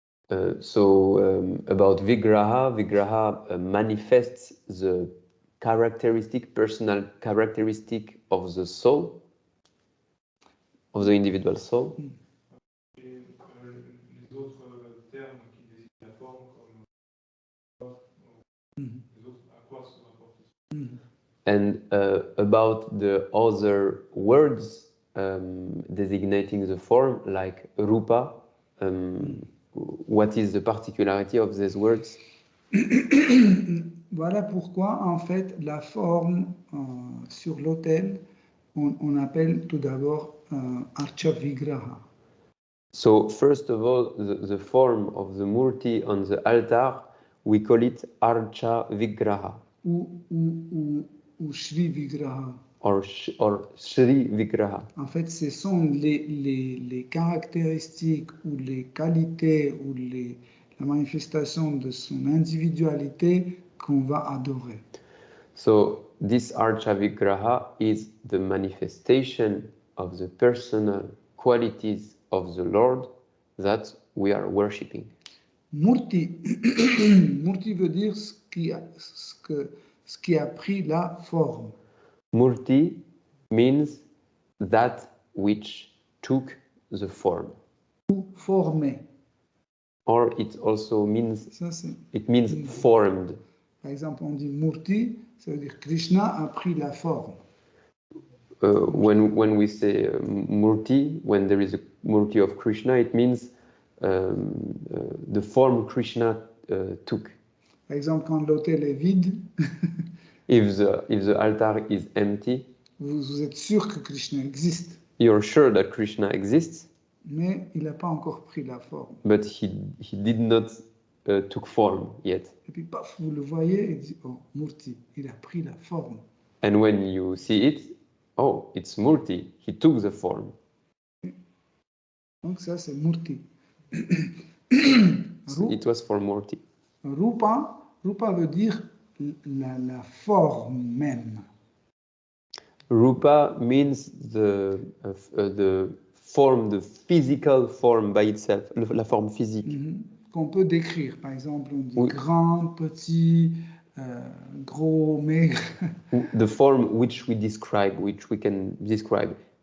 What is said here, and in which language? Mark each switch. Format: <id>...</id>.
<en>About Vigraha manifests the personal characteristic of the soul, of the individual soul.</en> <fr>Et les autres termes qui désignent la forme, comme les autres, à quoi se rapportent.</fr> <en>And about the other words designating the form, like Rupa, what is the particularity of these words?</en> <fr>Voilà pourquoi, en fait, la forme sur l'autel, on appelle tout d'abord Archa Vigraha.</fr> <en>So, first of all, the form of the Murti on the altar, we call it Archa Vigraha.</en> <fr>Ou Shri Vigraha.</fr> <en>Or Shri Vigraha.</en> <fr>En fait, ce sont les caractéristiques ou les qualités ou la manifestation de son individualité qu'on va adorer.</fr> <en>So, this Archa Vigraha is the manifestation of the personal qualities of the Lord that we are worshipping.</en> <fr>Murti, Murti veut dire ce qui a pris la forme.</fr> <en>Murti means that which took the form.</en> <fr>Ou formé.</fr> <en>Or it also means,</en> <fr>Ça,</fr> <en>it means formed.</en> <fr>Par exemple, on dit Murti, ça veut dire Krishna a pris la forme.</fr> <en>When we say Murti, when there is a Murti of Krishna, it means the form Krishna took.</en> <fr>Par exemple, quand l'autel est vide,</fr> <en>if the altar is empty,</en> <fr>vous êtes sûr que Krishna existe,</fr> <en>you're sure that Krishna exists,</en> <fr>mais il n'a pas encore pris la forme.</fr> <en>but he did not took form yet.</en> <fr>Et puis, paf, vous le voyez et dit, oh, Murti, il a pris la forme.</fr> <en>And when you see it, oh, it's Murti, he took the form.</en> <fr>Donc ça, c'est Murti.</fr> <en>It was for Murti.</en> <fr>Rupa veut dire la forme même.</fr> <en>Rupa means the form, the physical form by itself,</en> <fr>la forme physique. Qu'on peut décrire. Par exemple, on dit grand, petit, gros, maigre.</fr> <en>The form which we can describe.</en>